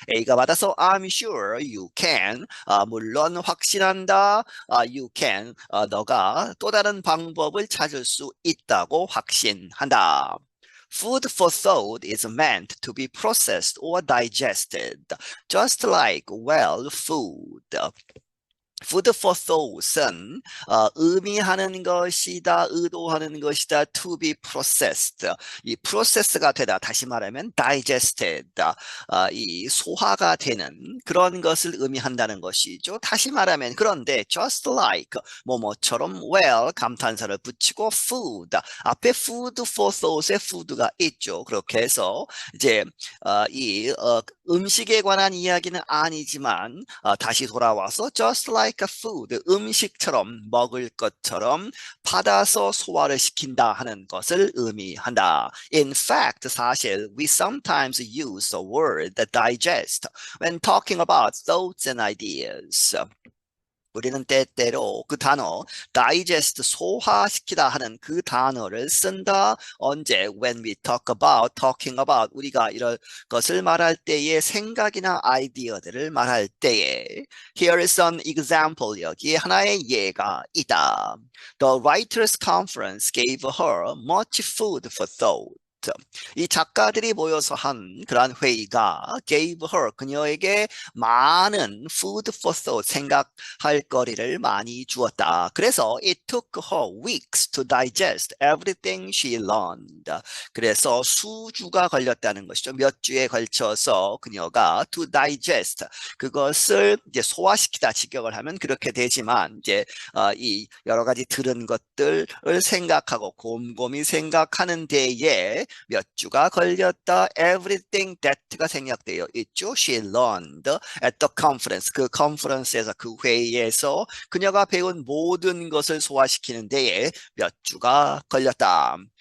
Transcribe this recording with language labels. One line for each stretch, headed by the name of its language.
Korean: A가 받아서
English: I'm sure you can.
Korean: 물론 확신한다.
English: You can.
Korean: 너가 또 다른 방법을 찾을 수 있다고 확신한다.
English: Food for thought is meant to be processed or digested, just like well food. Food for thought은
Korean: 의미하는 것이다, 의도하는 것이다,
English: to be processed.
Korean: 이 process가 되다, 다시 말하면 digested, 이 소화가 되는 그런 것을 의미한다는 것이죠. 다시 말하면 그런데
English: just like,
Korean: 뭐뭐처럼 well, 감탄사를 붙이고 food, 앞에 food for thought에 food가 있죠. 그렇게 해서 이제 이 음식에 관한 이야기는 아니지만 다시 돌아와서
English: just like a food,
Korean: 음식처럼, 먹을 것처럼 받아서 소화를 시킨다 하는 것을 의미한다.
English: In fact,
Korean: 사실
English: we sometimes use the word digest when talking about thoughts and ideas.
Korean: 우리는 때때로 그 단어 digest, 소화시키다 하는 그 단어를 쓴다. 언제?
English: When we talking about,
Korean: 우리가 이런 것을 말할 때에, 생각이나 아이디어들을 말할 때에.
English: Here is an example.
Korean: 여기에 하나의 예가 있다.
English: The writers conference gave her much food for thought.
Korean: 이 작가들이 모여서 한 그러한 회의가
English: gave her,
Korean: 그녀에게 많은
English: food for thought,
Korean: 생각할 거리를 많이 주었다. 그래서
English: it took her weeks to digest everything she learned.
Korean: 그래서 수주가 걸렸다는 것이죠. 몇 주에 걸쳐서 그녀가
English: to digest,
Korean: 그것을 이제 소화시키다 직역을 하면 그렇게 되지만 이제 이 여러 가지 들은 것들을 생각하고 곰곰이 생각하는 데에 몇 주가 걸렸다.
English: Everything that
Korean: 가 생략되어 있죠.
English: She learned at the conference.
Korean: 그 컨퍼런스에서, 그 회의에서 그녀가 배운 모든 것을 소화시키는 데에 몇 주가 걸렸다.